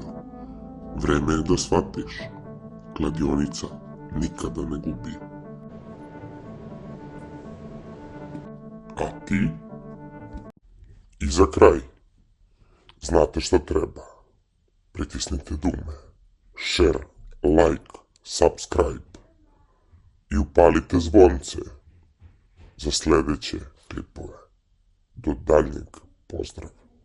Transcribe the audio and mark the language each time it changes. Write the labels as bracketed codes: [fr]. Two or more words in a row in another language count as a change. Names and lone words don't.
[sr] Vreme je da shvatiš, kladionica nikada ne gubi. A ti? I za kraj, znate šta treba. Pritisnite dugme, [en] share, like, subscribe [sr] i upalite zvonce za sledeće klipove. Do daljnjeg pozdrava.